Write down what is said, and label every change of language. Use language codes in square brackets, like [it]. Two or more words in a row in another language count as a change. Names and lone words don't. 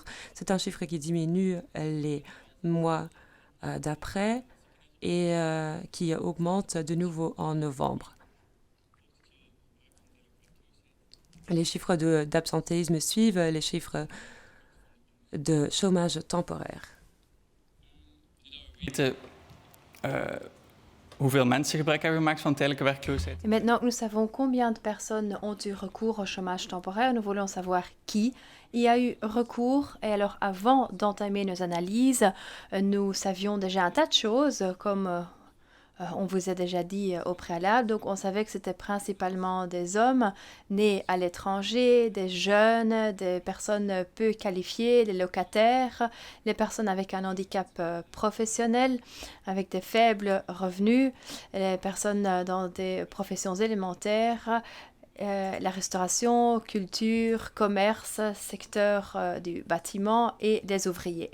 [fr] C'est un chiffre qui diminue les mois d'après et qui augmente de nouveau en novembre. Les chiffres d'absentéisme suivent les chiffres de chômage temporaire. [nl] Hoeveel mensen gebruik hebben gemaakt van tijdelijke werkloosheid? [fr] Et maintenant que nous savons combien de personnes ont eu recours au chômage temporaire, nous voulons savoir qui y a eu recours. Et alors, avant d'entamer nos analyses, nous savions déjà un tas de choses, comme on vous a déjà dit au préalable. Donc, on savait que c'était principalement des hommes nés à l'étranger, des jeunes, des personnes peu qualifiées, des locataires, les personnes avec un handicap professionnel, avec des faibles revenus, les personnes dans des professions élémentaires la restauration, culture, commerce, secteur du bâtiment et des ouvriers.